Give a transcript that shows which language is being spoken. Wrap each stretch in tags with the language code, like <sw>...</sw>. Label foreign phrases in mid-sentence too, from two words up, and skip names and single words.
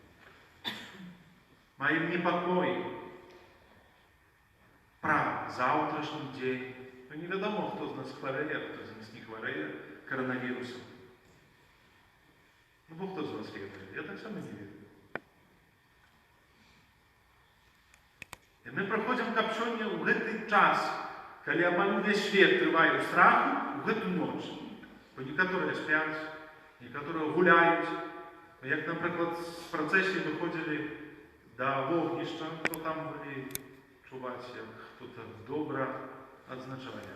<uk>Маємо непокой про завтрашній день. Невідомо, хто з нас хворіє, а хто з нас не хворіє коронавірусом. Бо хто з вас вірить? Я так само не вірю.</uk> <be>І ми праходзім каб сёння ў гэты час, калі амаль увесь свет трывае ў страху, у гэту ноч. Бо некаторыя спяць, некаторыя гуляюць. Як, напрыклад, з працэсіі выходзілі да вогнішча, то там былі чуваць, як хто-то добра адзначае.</be>